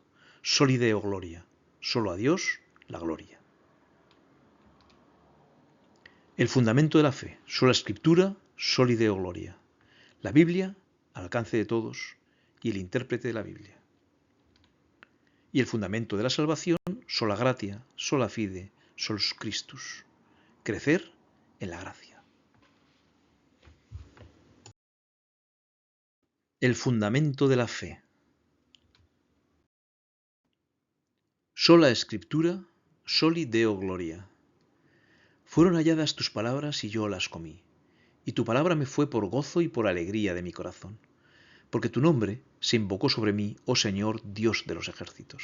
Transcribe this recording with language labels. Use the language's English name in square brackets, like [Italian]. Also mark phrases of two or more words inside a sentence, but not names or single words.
[Latin] Soli Deo Gloria, [Spanish] solo a Dios la gloria. El fundamento de la fe, [Latin] sola Escriptura, soli Deo Gloria. [Spanish] La Biblia, al alcance de todos, y el intérprete de la Biblia. Y el fundamento de la salvación, [Latin] sola gratia, sola fide, solus Christus. [Spanish] Crecer en la gracia. El fundamento de la fe. [Latin] Sola Escriptura, soli Deo Gloria. [Spanish] Fueron halladas tus palabras y yo las comí, y tu palabra me fue por gozo y por alegría de mi corazón, porque tu nombre se invocó sobre mí, oh Señor, Dios de los ejércitos.